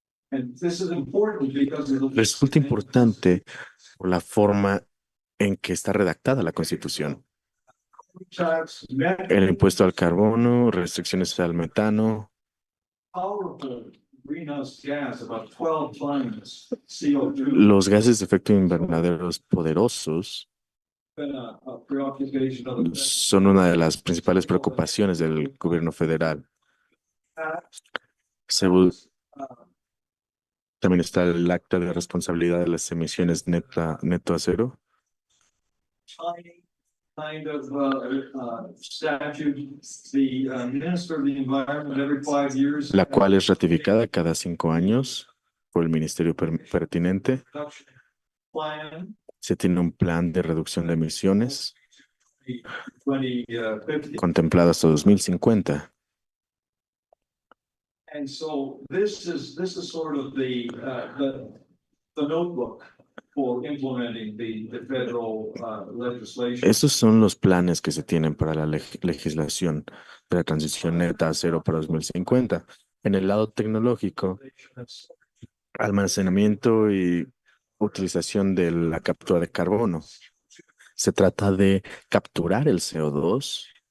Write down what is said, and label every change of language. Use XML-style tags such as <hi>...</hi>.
<en>And this is important because of the.</en> <es>Resulta importante por la forma en que está redactada la Constitución.</es> <en>Tax,</en> <es>El impuesto al carbono, restricciones al metano,</es> <en>powerful greenhouse gas, about 12 times CO2.</en> <es>los gases de efecto invernadero poderosos</es> <en>Been a preoccupation of the</en> <es>son una de las principales preocupaciones del gobierno federal. También está el acta de responsabilidad de las emisiones neto a cero,</es> <en>tiny kind of statute. The Minister of the Environment every 5 years.</en> <es>la cual es ratificada cada 5 años por el ministerio pertinente.</es> <en>Reduction plan.</en> <es>Se tiene un plan de reducción de emisiones 2050. contemplado hasta 2050.</es> <en>And so this is sort of the notebook for implementing the federal legislation.</en> <es>Esos son los planes que se tienen para la legislación de la transición neta a cero para 2050. En el lado tecnológico, almacenamiento y utilización de la captura de carbono. Se trata de capturar el CO2</es>